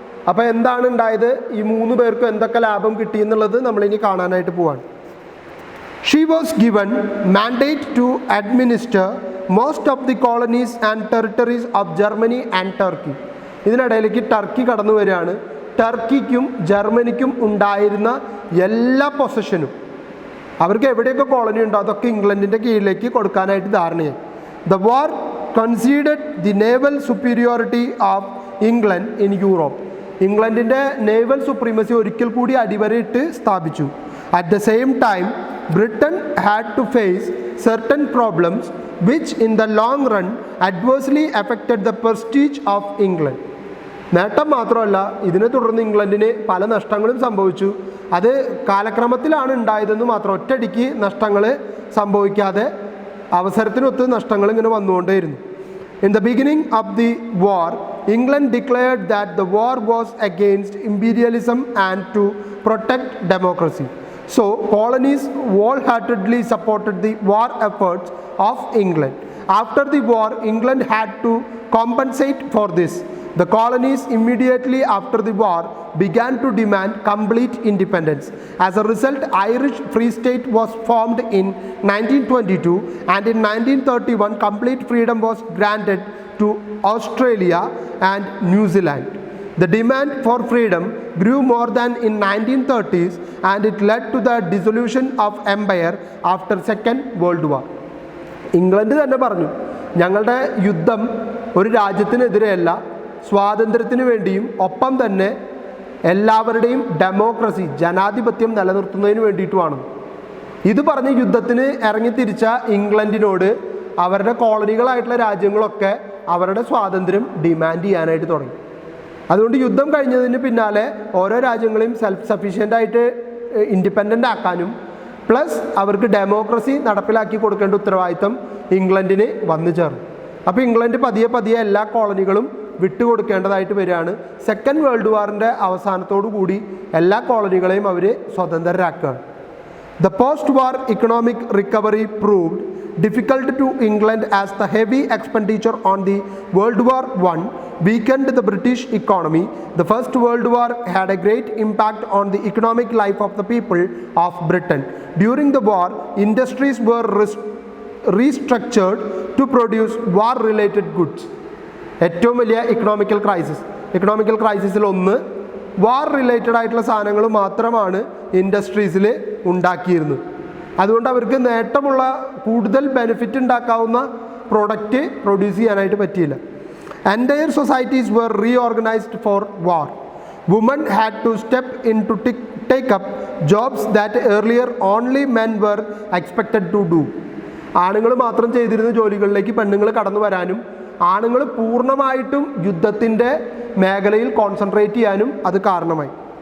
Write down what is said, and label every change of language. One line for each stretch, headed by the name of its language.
Malayalam: അപ്പോൾ എന്താണ് ഉണ്ടായത്, ഈ 3 പേർക്കും എന്തൊക്കെ ലാഭം കിട്ടി എന്നുള്ളത് നമ്മളിനി കാണാനായിട്ട് പോവാണ്.
English: She was given mandate to administer most of the colonies and territories of Germany and Turkey.
Malayalam: ഇതിനിടയിലേക്ക് Turkey കടന്നു വരികയാണ്. ടർക്കിക്കും ജർമ്മനിക്കും ഉണ്ടായിരുന്ന എല്ലാ പൊസഷനും, അവർക്ക് എവിടെയൊക്കെ കോളനി ഉണ്ടോ അതൊക്കെ ഇംഗ്ലണ്ടിൻ്റെ കീഴിലേക്ക് കൊടുക്കാനായിട്ട് ധാരണയായി.
English: The war conceded the naval superiority of England in Europe.
Malayalam: ഇംഗ്ലണ്ടിൻ്റെ naval supremacy ഒരിക്കൽ കൂടി അടിവരയിട്ട് സ്ഥാപിച്ചു.
English: At the same time, Britain had to face certain problems which in the long run adversely affected the prestige of England.
Malayalam: നേട്ടം മാത്രമല്ല, ഇതിനെ തുടർന്ന് ഇംഗ്ലണ്ടിന് പല നഷ്ടങ്ങളും സംഭവിച്ചു. അത് കാലക്രമത്തിലാണ് ഉണ്ടായതെന്ന് മാത്രം, ഒറ്റയടിക്ക് നഷ്ടങ്ങൾ സംഭവിക്കാതെ അവസരത്തിനൊത്ത് നഷ്ടങ്ങൾ ഇങ്ങനെ വന്നുകൊണ്ടേയിരുന്നു.
English: In the beginning of the war, England declared that the war was against imperialism and to protect democracy. So, colonies wholeheartedly supported the war efforts of England. After the war, England had to compensate for this. The colonies immediately after the war began to demand complete independence. As a result, Irish Free State was formed in 1922, and in 1931 complete freedom was granted to Australia and New Zealand. The demand for freedom grew more than in 1930s, and it led to the dissolution of empire after Second World War.
Malayalam: England തന്നെ പറഞ്ഞു, ഞങ്ങളുടെ യുദ്ധം ഒരു രാജ്യത്തിനെതിരെയല്ല, സ്വാതന്ത്ര്യത്തിന് വേണ്ടിയും ഒപ്പം തന്നെ എല്ലാവരുടെയും ഡെമോക്രസി, ജനാധിപത്യം നിലനിർത്തുന്നതിന് വേണ്ടിയിട്ടുമാണ്. ഇത് പറഞ്ഞ് യുദ്ധത്തിന് ഇറങ്ങിത്തിരിച്ച ഇംഗ്ലണ്ടിനോട് അവരുടെ കോളനികളായിട്ടുള്ള രാജ്യങ്ങളൊക്കെ അവരുടെ സ്വാതന്ത്ര്യം ഡിമാൻഡ് ചെയ്യാനായിട്ട് തുടങ്ങി. അതുകൊണ്ട് യുദ്ധം കഴിഞ്ഞതിന് പിന്നാലെ ഓരോ രാജ്യങ്ങളെയും സെൽഫ് സഫീഷ്യൻ്റ് ആയിട്ട് ഇൻഡിപെൻഡൻ്റ് ആക്കാനും പ്ലസ് അവർക്ക് ഡെമോക്രസി നടപ്പിലാക്കി കൊടുക്കേണ്ട ഉത്തരവാദിത്തം ഇംഗ്ലണ്ടിന് വന്നു ചേർന്നു. അപ്പോൾ ഇംഗ്ലണ്ട് പതിയെ പതിയെ എല്ലാ കോളനികളും വിട്ടുകൊടുക്കേണ്ടതായിട്ട് വരികയാണ്. സെക്കൻഡ് വേൾഡ് വാറിൻ്റെ അവസാനത്തോടു കൂടി എല്ലാ കോളനികളെയും അവർ സ്വതന്ത്രരാക്കുകയാണ്.
English: The post-war economic recovery proved difficult to England as the heavy expenditure on the World War I weakened the British economy. The First World War had a great impact on the economic life of the people of Britain. During the war, industries were restructured to produce war-related goods.
Malayalam: ഏറ്റവും വലിയ economical ക്രൈസിസിൽ ഒന്ന് വാർ related ആയിട്ടുള്ള സാധനങ്ങൾ മാത്രമാണ് ഇൻഡസ്ട്രീസിൽ ഉണ്ടാക്കിയിരുന്നത്. അതുകൊണ്ട് അവർക്ക് നേട്ടമുള്ള കൂടുതൽ benefit ഉണ്ടാക്കാവുന്ന product produce ചെയ്യാനായിട്ട് പറ്റിയില്ല.
English: Entire societies were reorganized for war. Women had to step in to take up jobs that earlier only men were expected to do.
Malayalam: ആണുങ്ങൾ മാത്രം ചെയ്തിരുന്ന ജോലികളിലേക്ക് പെണ്ണുങ്ങൾ കടന്നു വരാനും ആണുങ്ങൾ പൂർണ്ണമായിട്ടും യുദ്ധത്തിൻ്റെ മേഖലയിൽ കോൺസെൻട്രേറ്റ് ചെയ്യാനും അത് കാരണമായി.